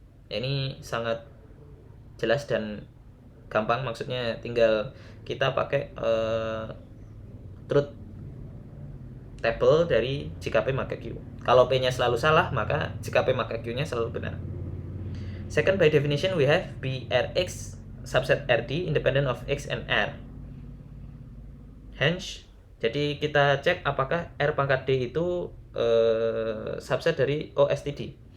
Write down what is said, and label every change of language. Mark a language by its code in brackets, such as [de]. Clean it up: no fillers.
[id] Ini sangat jelas dan gampang, maksudnya tinggal kita pakai truth table dari jika P maka Q. Kalau P-nya selalu salah, maka jika P maka Q-nya selalu benar. [en] Second, by definition we have BRX subset RD independent of X and R. [id] Hence, jadi kita cek apakah R pangkat D itu subset dari OSTD.